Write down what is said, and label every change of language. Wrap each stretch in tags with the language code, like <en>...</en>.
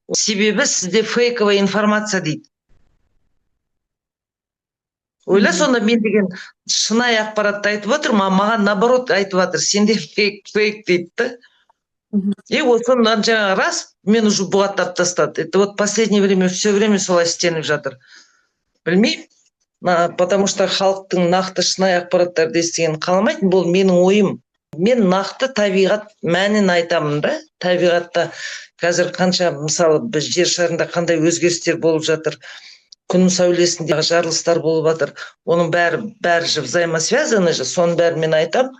<kk>Себебі сізде</kk> <ru>фейковая информация</ru> <kk>дейді. Ойла, сонда мен деген шынайы ақпаратты айтып отыр, маған наоборот айтып жатыр, сенде фейк дейді да. Осыдан жаңағы рас, мен уже бұғаттап тастады.</kk> <ru>Это вот последнее время все время</ru> <kk>солай істеніп жатыр. Білмеймін,</kk> <ru>потому что</ru> <kk>халықтың нақты шынайы ақпараттарды естігенін қаламайтын, бұл менің ойым. Мен нақты табиғат мәнін айтамын да. Табиғатта қазір қанша, мысалы, біз жер шарында қандай өзгерістер болып жатыр, күн сәулесінде жарылыстар болып жатыр, оның бәрі</kk> <ru>же взаимосвязаны же,</ru> <kk>соның бәрін мен айтам.</kk>